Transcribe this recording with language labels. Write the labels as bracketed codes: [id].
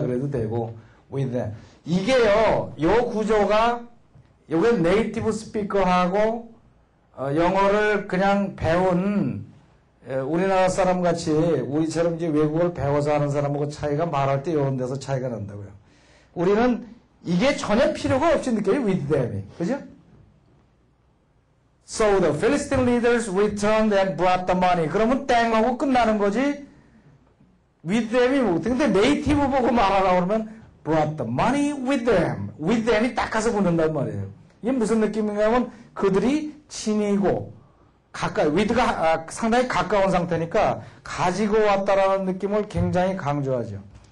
[ko] 그래도 되고 [en] with them. [ko] 이게요. 요 구조가 요게 네이티브 스피커하고 영어를 그냥 배운 우리나라 사람 같이 우리처럼 이제 외국어를 배워서 하는 사람하고 차이가 말할 때 이런 데서 차이가 난다고요. 우리는 이게 전혀 필요가 없이 느껴요. [en] with them [ko] 이. 그죠? [en] So the Philistine leaders returned and brought the money. [ko] 그러면 땡 하고 끝나는 거지. [en] with them [ko] 이 뭐. 근데 네이티브 보고 말하라고 그러면 [en] brought the money with them. with them [ko] 이 딱 가서 붙는단 말이에요. 이게 무슨 느낌인가 하면 그들이 친이고 가까이, with가 상당히 가까운 상태니까 가지고 왔다라는 느낌을 굉장히 강조하죠.